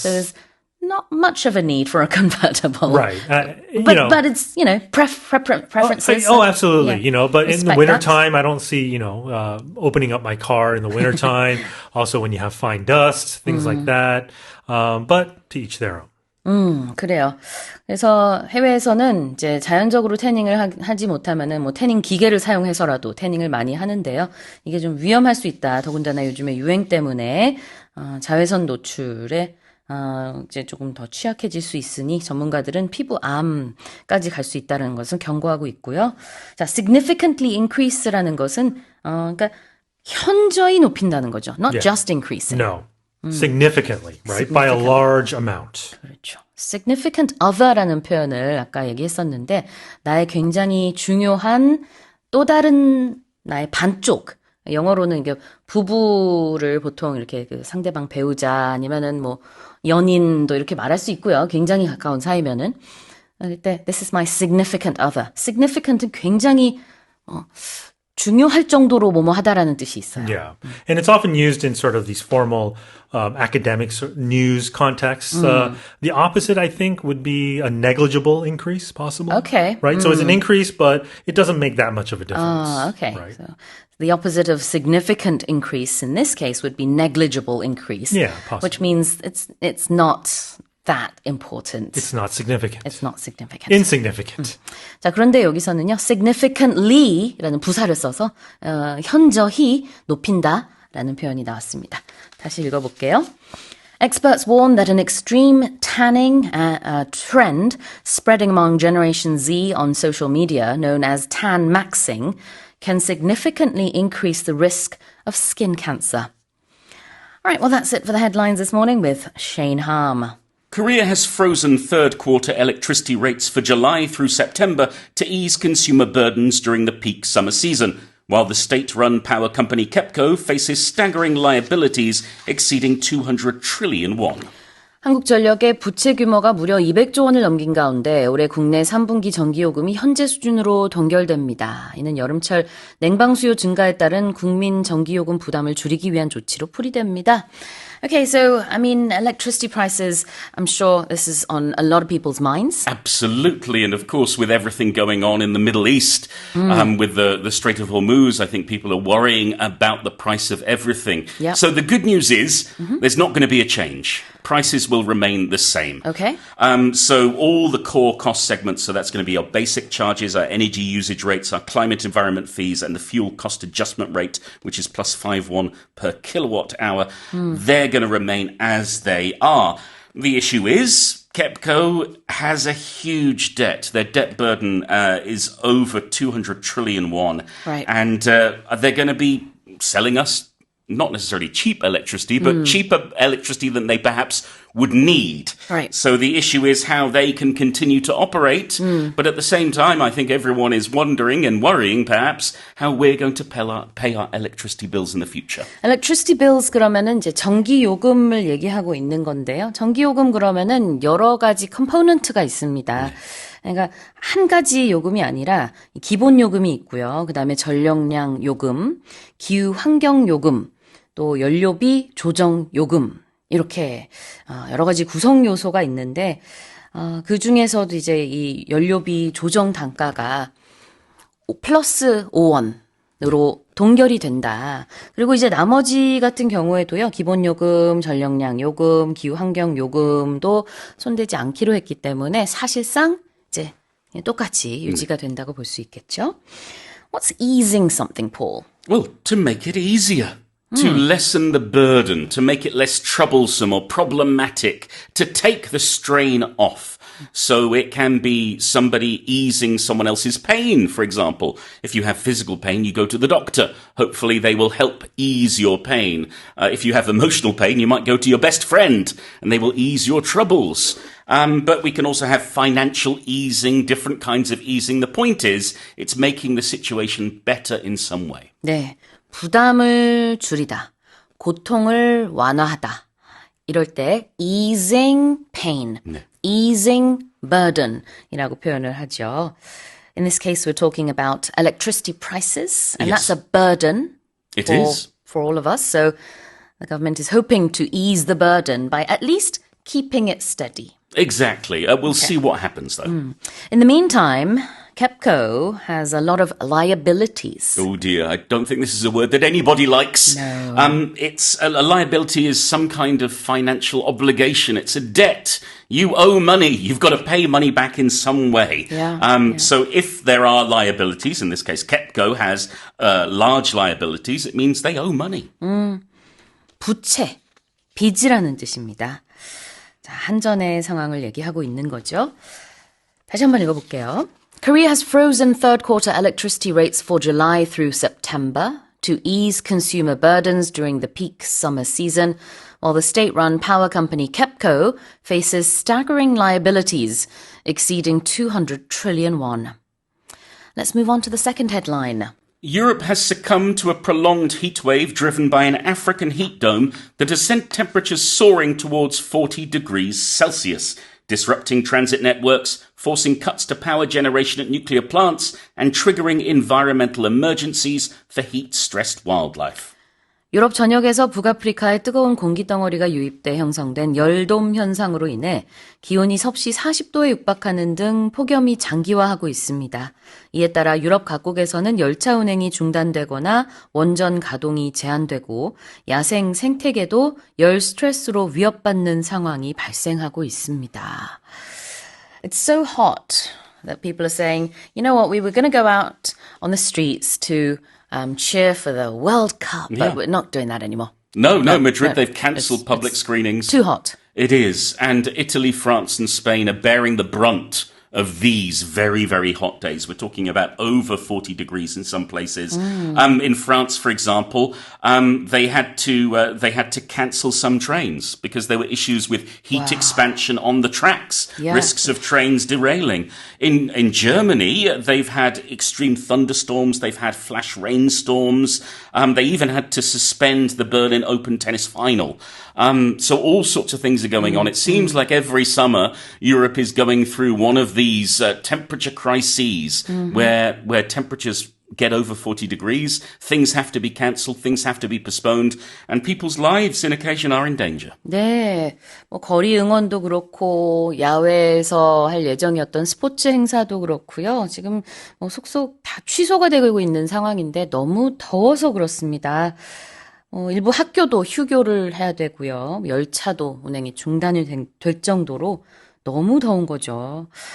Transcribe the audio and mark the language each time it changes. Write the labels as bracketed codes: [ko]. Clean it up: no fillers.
[en] So there's not much of a need for a convertible. Right. But it's, preferences. Absolutely. But in the wintertime, that. I don't see, opening up my car in the wintertime. Also, when you have fine dust, things like that. But to each their own. [ko] 그래요. 그래서 해외에서는 이제 자연적으로 태닝을 하지 못하면은 뭐 태닝 기계를 사용해서라도 태닝을 많이 하는데요. 이게 좀 위험할 수 있다. 더군다나 요즘에 유행 때문에 자외선 노출에 이제 조금 더 취약해질 수 있으니 전문가들은 피부암까지 갈 수 있다는 것을 경고하고 있고요. 자, significantly increase라는 것은 그러니까 현저히 높인다는 거죠. [en] Not just increasing. No. Significantly, right? By a large amount. [ko] 그렇죠. Significant other라는 표현을 아까 얘기했었는데 나의 굉장히 중요한 또 다른 나의 반쪽. 영어로는 이게 부부를 보통 이렇게 그 상대방 배우자 아니면은 뭐 연인도 이렇게 말할 수 있고요. 굉장히 가까운 사이면은 그때 [en] this is my significant other. [ko] Significant은 굉장히 중요할 정도로 뭐뭐 하다라는 뜻이 있어요. [en] Yeah. And it's often used in sort of these formal academic news contexts. The opposite, I think, would be a negligible increase possible. Okay. Right? So it's an increase, but it doesn't make that much of a difference. Okay. Right? So the opposite of significant increase in this case would be negligible increase. Yeah, possibly. Which means it's not that important. It's not significant. It's not significant. Insignificant. [ko] 자, 그런데 여기서는요, significantly라는 부사를 써서 현저히 높인다라는 표현이 나왔습니다. 다시 읽어볼게요. [en] Experts warn that an extreme tanning trend spreading among Generation Z on social media, known as tan maxing, can significantly increase the risk of skin cancer. All right, well, that's it for the headlines this morning with Shane Harm. Korea has frozen third quarter electricity rates for July through September to ease consumer burdens during the peak summer season, while the state-run power company KEPCO faces staggering liabilities exceeding 200 trillion won. [ko] 한국전력의 부채 규모가 무려 200조 원을 넘긴 가운데 올해 국내 3분기 전기요금이 현재 수준으로 동결됩니다. 이는 여름철 냉방 수요 증가에 따른 국민 전기요금 부담을 줄이기 위한 조치로 풀이됩니다. [en] Okay, so, I mean, electricity prices, I'm sure this is on a lot of people's minds. Absolutely, and of course, with everything going on in the Middle East, with the Strait of Hormuz, I think people are worrying about the price of everything. Yep. So the good news is there's not going to be a change. Prices will remain the same. Okay. So all the core cost segments, so that's going to be our basic charges, our energy usage rates, our climate environment fees, and the fuel cost adjustment rate, which is plus 5 per kilowatt hour, they're going to remain as they are. The issue is KEPCO has a huge debt. Their debt burden is over 200 trillion won. Right. And they're going to be selling us not necessarily cheap electricity, but cheaper electricity than they perhaps would need. Right. So the issue is how they can continue to operate. But at the same time, I think everyone is wondering and worrying perhaps how we're going to pay our electricity bills in the future. [ko] Electricity bills 그러면은 이제 전기 요금을 얘기하고 있는 건데요. 전기 요금 그러면은 여러 가지 컴포넌트가 있습니다. 그러니까 한 가지 요금이 아니라 기본 요금이 있고요. 그다음에 전력량 요금, 기후 환경 요금, 또 연료비 조정 요금 이렇게 여러 가지 구성 요소가 있는데 그 중에서도 이제 이 연료비 조정 단가가 플러스 5원으로 동결이 된다. 그리고 이제 나머지 같은 경우에도요. 기본 요금, 전력량 요금, 기후 환경 요금도 손대지 않기로 했기 때문에 사실상 이제 똑같이 유지가 된다고 볼 수 있겠죠. [en] What's easing something, Paul? Well, to make it easier. To lessen the burden, to make it less troublesome or problematic, to take the strain off. So it can be somebody easing someone else's pain, for example. If you have physical pain, you go to the doctor. Hopefully they will help ease your pain. If you have emotional pain, you might go to your best friend and they will ease your troubles. But we can also have financial easing, different kinds of easing. The point is, it's making the situation better in some way. [ko] 네. 부담을 줄이다, 고통을 완화하다. 이럴 때 easing pain, easing burden이라고 표현을 하죠. [en] In this case, we're talking about electricity prices, and that's a burden for all of us. So the government is hoping to ease the burden by at least keeping it steady. Exactly. We'll see what happens, though. In the meantime, KEPCO has a lot of liabilities. Oh dear, I don't think this is a word that anybody likes. No. It's a liability is some kind of financial obligation. It's a debt. You owe money. You've got to pay money back in some way. So if there are liabilities, in this case KEPCO has large liabilities, it means they owe money. [ko] 부채, 빚이라는 뜻입니다. 자, 한전의 상황을 얘기하고 있는 거죠. 다시 한번 읽어볼게요. [en] Korea has frozen third quarter electricity rates for July through September to ease consumer burdens during the peak summer season, while the state-run power company KEPCO faces staggering liabilities exceeding 200 trillion won. Let's move on to the second headline. Europe has succumbed to a prolonged heat wave driven by an African heat dome that has sent temperatures soaring towards 40 degrees Celsius, disrupting transit networks, forcing cuts to power generation at nuclear plants, and triggering environmental emergencies for heat-stressed wildlife. [ko] 유럽 전역에서 북아프리카에 뜨거운 공기덩어리가 유입돼 형성된 열돔 현상으로 인해 기온이 섭씨 40도에 육박하는 등 폭염이 장기화하고 있습니다. 이에 따라 유럽 각국에서는 열차 운행이 중단되거나 원전 가동이 제한되고 야생 생태계도 열 스트레스로 위협받는 상황이 발생하고 있습니다. [en] It's so hot that people are saying, you know what, we were going to go out on the streets to cheer for the World Cup, but we're not doing that anymore. No, Madrid, no, they've cancelled public it's screenings. Too hot. It is. And Italy, France, and Spain are bearing the brunt of these very, very hot days. We're talking about over 40 degrees in some places. In France, for example, they had to cancel some trains because there were issues with heat expansion on the tracks, Yeah. risks of trains derailing. In Germany, they've had extreme thunderstorms, they've had flash rainstorms, they even had to suspend the Berlin Open tennis final. So all sorts of things are going on. It seems like every summer Europe is going through one of these temperature crises where temperatures get over 40 degrees, things have to be cancelled, things have to be postponed, and people's lives in occasion are in danger. [ko] 네, 뭐 거리 응원도 그렇고 야외에서 할 예정이었던 스포츠 행사도 그렇고요. 지금 뭐 속속 다 취소가 되고 있는 상황인데 너무 더워서 그렇습니다. 일부 학교도 휴교를 해야 되고요. 열차도 운행이 중단이 될 정도로 너무 더운 거죠.